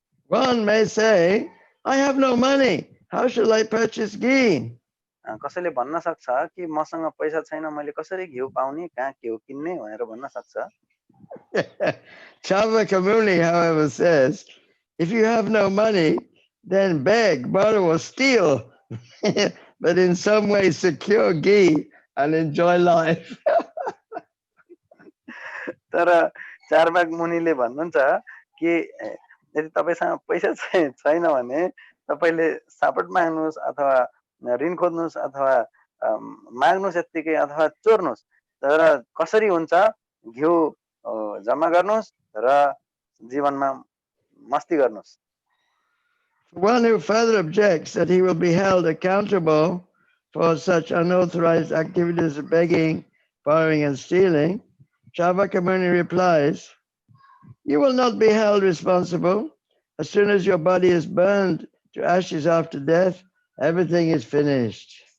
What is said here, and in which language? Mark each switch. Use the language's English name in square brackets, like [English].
[English] One may say, I have no money. How shall I purchase ghee? [Nepali] कसैले भन्न सक्छ कि मसँग पैसा छैन, मैले कसरी घिउ पाउने, कहाँ घिउ किन्ने भनेर भन्न सक्छ। [English] Charvaka Muni, however, says, if you have no money, then beg, borrow, or steal, but in some way secure ghee and enjoy life. [Nepali] तर चार्वाक मुनिले भन्नुहुन्छ कि यदि तपाईसँग पैसा छैन भने तपाईले सापट माग्नुस् अथवा ऋण खोज्नुस् अथवा माग्नुस् यतिकै अथवा चोर्नुस्, तर कसरी हुन्छ घिउ जम्मा गर्नुस् र जीवनमा मस्ती गर्नुस्। [English] One who further objects that he will be held accountable for such unauthorized activities of begging, borrowing, and stealing, Charvaka Muni replies, you will not be held responsible. As soon as your body is burned to ashes after death, everything is finished.